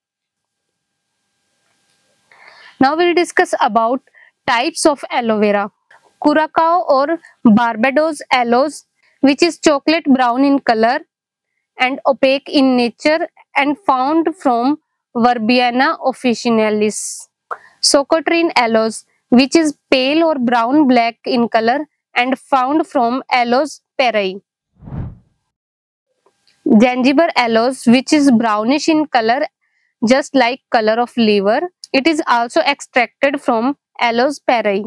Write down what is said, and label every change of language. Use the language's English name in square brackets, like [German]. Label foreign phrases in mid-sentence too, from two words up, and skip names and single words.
[English] Now we'll discuss about types of aloe vera. Curacao or Barbados aloes, which is chocolate brown in color and opaque in nature and found from Verbiana officinalis. Socotrine aloes, which is pale or brown black in color and found from Aloes perei. Zanzibar aloes, which is brownish in color just like color of liver. It is also extracted from Aloes perei.